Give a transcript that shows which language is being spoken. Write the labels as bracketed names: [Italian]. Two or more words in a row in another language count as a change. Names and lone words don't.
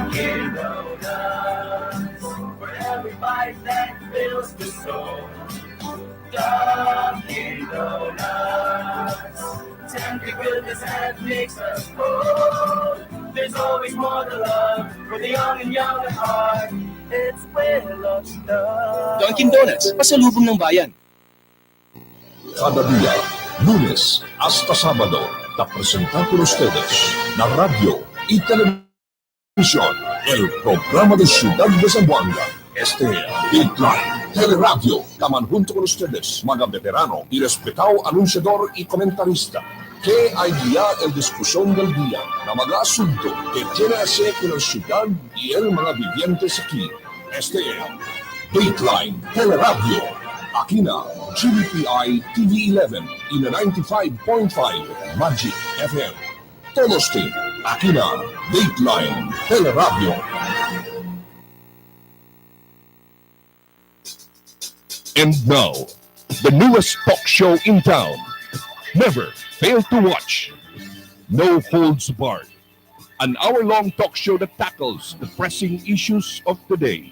[English] Dunkin' every bite that fills the soul. Dunkin' Donuts, tempting goodness that makes us whole. There's always more to love for the young and young at heart. It's where love starts. Dunkin' Donuts, [Filipino] pasalubong ng bayan. [Chavacano] Cada día, lunes hasta sábado, te presentamos con ustedes la radio y televisión, el programa de Ciudad de Zamboanga. Este es Dateline Teleradyo, estaban junto con ustedes, mga veterano y respetado anunciador y comentarista, que hay día el discusión del día, na mga asunto que tiene que hacer con la ciudad y el mga vivientes aquí. Este es Dateline Teleradyo, aquí na GBPI TV11 y na 95.5 Magic FM. Todos team, aquí na Dateline Teleradyo. [English] And now, the newest talk show in town. Never fail to watch. No Holds Barred. An hour-long talk show that tackles the pressing issues of the day.